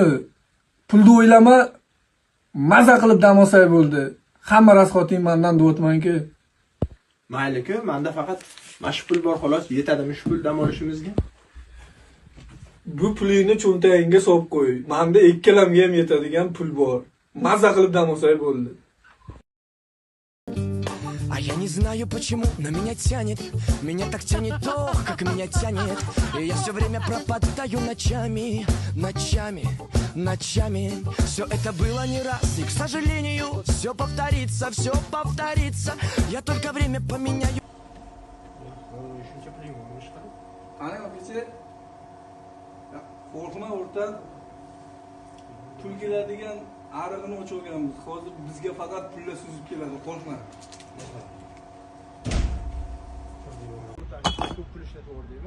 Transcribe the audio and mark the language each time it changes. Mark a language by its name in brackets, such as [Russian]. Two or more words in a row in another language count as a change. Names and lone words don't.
[Uzbek] Pulni o'ylama, maza qilib dam olsay bo'ldi. Hamma rasxoting mendan deyotman-ku. Mayli-ku, menda faqat mash pul bor xolos, yetadimi shu pul dam olishimizga? Bu pulingni cho'ntagingga solib qo'y. Menda ikkalamga ham yetadigan pul bor. Maza qilib dam olsay bo'ldi. [Russian] А я не знаю, почему, но меня тянет. Меня так тянет, ох, как меня тянет. И я все время пропадаю ночами, ночами, ночами. Все это было не раз, и, к сожалению, все повторится, все повторится. Я только время поменяю. [Uzbek] Ana akacha. Qo'rqma o'rtoq. Pul keladigan arig'ini o'chirganmiz. Hozir bizga faqat pullar suzib keladi, qo'rqma. Ko'p pul ishlatib o'rdingmi?